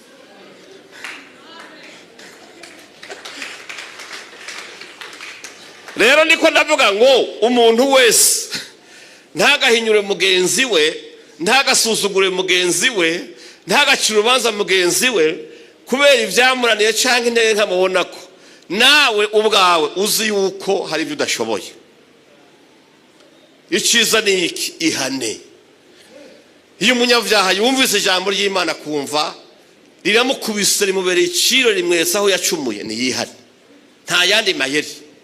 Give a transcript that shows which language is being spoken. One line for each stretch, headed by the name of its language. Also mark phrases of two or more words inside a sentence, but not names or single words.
Rundi: Rero niko ndavuga ngo umuntu wese ntagahinyure mugenzi we, ntagasuzugure mugenzi we, ntagacire urubanza mugenzi we kubera ivyamuraniye canke intege nkamubonako. Nawe ubwawe uzi yuko hari ibyo udashoboye. Iciza ni iki? Ihane. Iyo umunyabyaha yumvise ijambo ry'Imana kumva riramukubise rimubereye iciro rimwesa aho yacumuye, ni yihane, nta yandi mayeri.